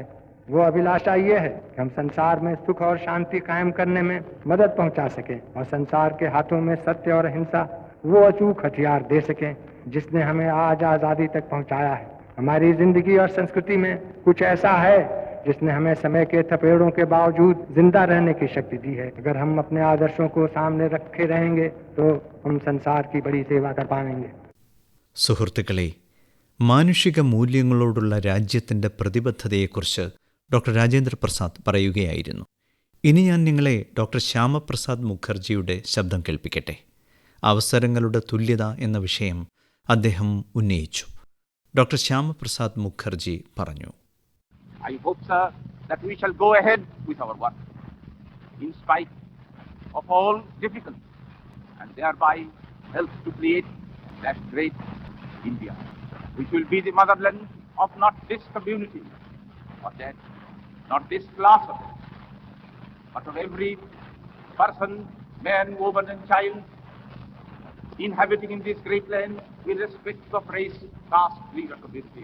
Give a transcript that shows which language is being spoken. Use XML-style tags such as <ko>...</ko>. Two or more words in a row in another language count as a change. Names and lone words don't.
<hi>वो अभिलाषा ये है कि हम संसार में सुख और शांति कायम करने में मदद पहुंचा सकें और संसार के हाथों में सत्य और अहिंसा वो अचूक हथियार दे सकें जिसने हमें आज आज़ादी तक पहुंचाया है. हमारी जिंदगी और संस्कृति में कुछ ऐसा है जिसने हमें समय के थपेड़ों के बावजूद जिंदा रहने की शक्ति दी है. अगर हम अपने आदर्शों को सामने रखे रहेंगे तो हम संसार की बड़ी सेवा कर पाएंगे.</hi> <ml>സുഹൃത്തുക്കളെ, മാനുഷിക മൂല്യങ്ങളോടുള്ള രാജ്യത്തിൻ്റെ പ്രതിബദ്ധതയെക്കുറിച്ച് ഡോക്ടർ രാജേന്ദ്ര പ്രസാദ് പറയുകയായിരുന്നു. ഇനി ഞാൻ നിങ്ങളെ ഡോക്ടർ ശ്യാമപ്രസാദ് മുഖർജിയുടെ ശബ്ദം കേൾപ്പിക്കട്ടെ. അവസരങ്ങളുടെ തുല്യത എന്ന വിഷയം അദ്ദേഹം ഉന്നയിച്ചു. ഡോക്ടർ ശ്യാമപ്രസാദ് മുഖർജി പറഞ്ഞു,</ml> <en>I hope, sir, that we shall go ahead with our work in spite of all difficulties and thereby help to create that great India, which will be the motherland of not this community or that, not this class of it, but of every person, man, woman and child, inhabiting in this great land irrespective of race, caste, creed, or community.</en>